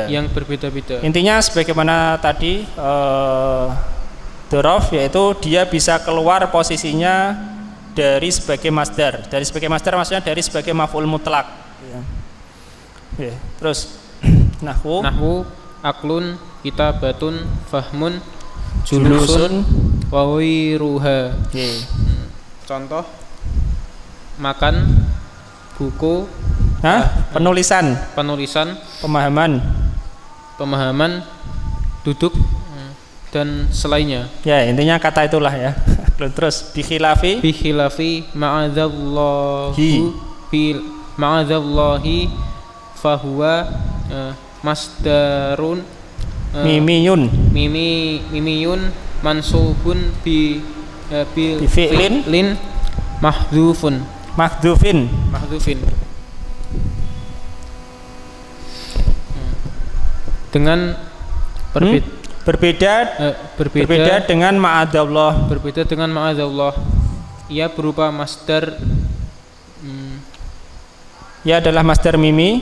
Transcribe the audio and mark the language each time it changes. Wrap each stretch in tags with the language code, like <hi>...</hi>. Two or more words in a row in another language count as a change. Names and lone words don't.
<id>Intinya sebagaimana tadi dzaraf, yaitu dia bisa keluar posisinya dari sebagai masdar. Dari sebagai masdar maksudnya dari sebagai</id> <ar>مفعول مطلق.</ar> <id>Ya. Terus nahwu</id> <ar>أكلٌ، كتابةٌ، فهمٌ، جلوسٌ، وغيرها.</ar> <id>Contoh makan, buku, penulisan, pemahaman, duduk, dan selainnya. Ya, intinya kata itulah ya. Terus bikhilafi</id> <ar>معاذَ اللهِ فهو مصدرٌ ميميٌّ منصوبٌ بفعلٍ محذوفٍ.</ar> <id>Dengan berbeda dengan ma'adzallah. Ia berupa masdar. Ia adalah</id> <ar>مصدر ميمي.</ar>